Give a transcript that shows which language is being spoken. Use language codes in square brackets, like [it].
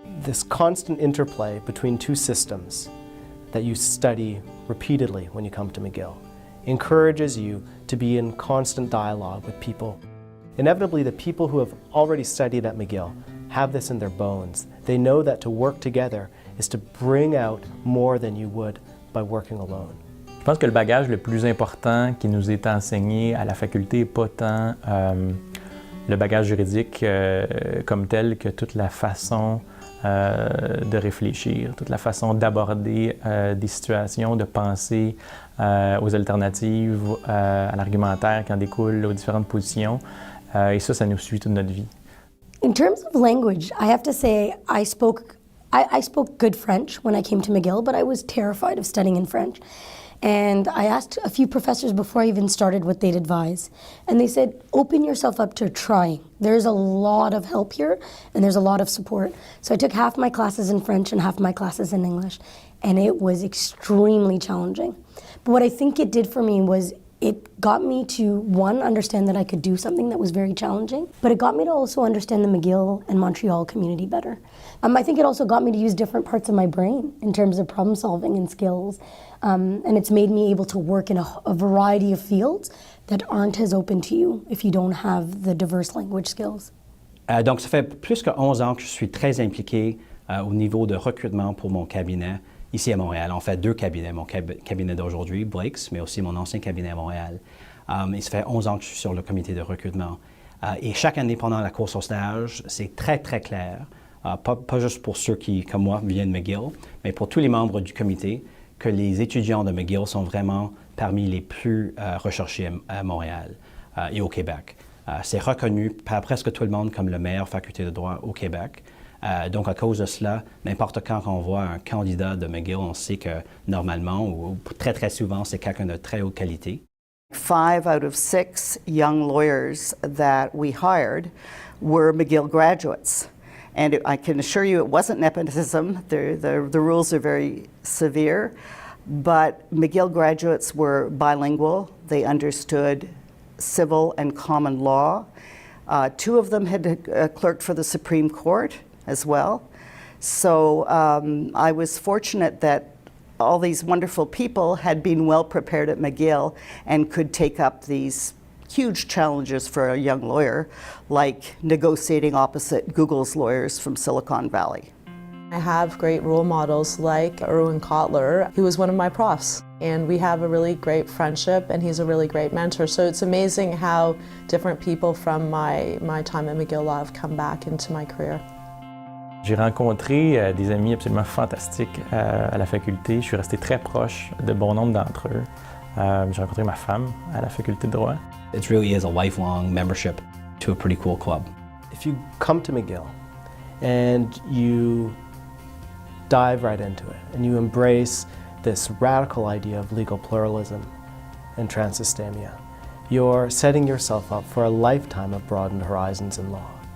[en] This constant interplay between two systems that you study repeatedly when you come to McGill encourages you to be in constant dialogue with people. Inevitably, the people who have already studied at McGill have this in their bones. They know that to work together is to bring out more than you would by working alone. [fr] Je pense que le bagage le plus important qui nous est enseigné à la faculté n'est pas tant le bagage juridique comme tel que toute la façon de réfléchir, toute la façon d'aborder des situations, de penser aux alternatives, à l'argumentaire qui en découle, aux différentes positions. Et ça nous suit toute notre vie. [en] In terms of language, I have to say I spoke good French when I came to McGill, but I was terrified of studying in French. And I asked a few professors before I even started what they'd advise. And they said, open yourself up to trying. There's a lot of help here and there's a lot of support. So I took half my classes in French and half my classes in English. And it was extremely challenging. But what I think it did for me was it got me to, one, understand that I could do something that was very challenging, but it got me to also understand the McGill and Montreal community better. I think it also got me to use different parts of my brain in terms of problem solving and skills. And it's made me able to work in a variety of fields that aren't as open to you if you don't have the diverse language skills. [fr] Donc, ça fait plus que 11 ans que je suis très impliqué au niveau de recrutement pour mon cabinet ici à Montréal. En fait, deux cabinets, mon cabinet d'aujourd'hui, Blake's, mais aussi mon ancien cabinet à Montréal. Et ça fait 11 ans que je suis sur le comité de recrutement. Et chaque année pendant la course au stage, c'est très, très clair, pas juste pour ceux qui, comme moi, viennent de McGill, mais pour tous les membres du comité, que les étudiants de McGill sont vraiment parmi les plus recherchés à Montréal et au Québec. C'est reconnu par presque tout le monde comme la meilleure faculté de droit au Québec. Donc, à cause de cela, n'importe quand on voit un candidat de McGill, on sait que normalement, ou très, très souvent, c'est quelqu'un de très haute qualité. [en] 5 out of 6 young lawyers that we hired were McGill graduates. And I can assure you it wasn't nepotism. The rules are very severe. But McGill graduates were bilingual. They understood civil and common law. 2 of them had clerked for the Supreme Court as well. So I was fortunate that all these wonderful people had been well prepared at McGill and could take up these huge challenges for a young lawyer, like negotiating opposite Google's lawyers from Silicon Valley. I have great role models like Erwin Kotler, who was one of my profs. And we have a really great friendship and he's a really great mentor. So it's amazing how different people from my time at McGill Law have come back into my career. [fr] J'ai rencontré des amis absolument fantastiques à la faculté. Je suis resté très proche de bon nombre d'entre eux. J'ai rencontré ma femme à la faculté de droit. [en] It really is a lifelong membership to a pretty cool club. If you come to McGill and you dive right into it and you embrace this radical idea of legal pluralism and transsystemia, you're setting yourself up for a lifetime of broadened horizons in law.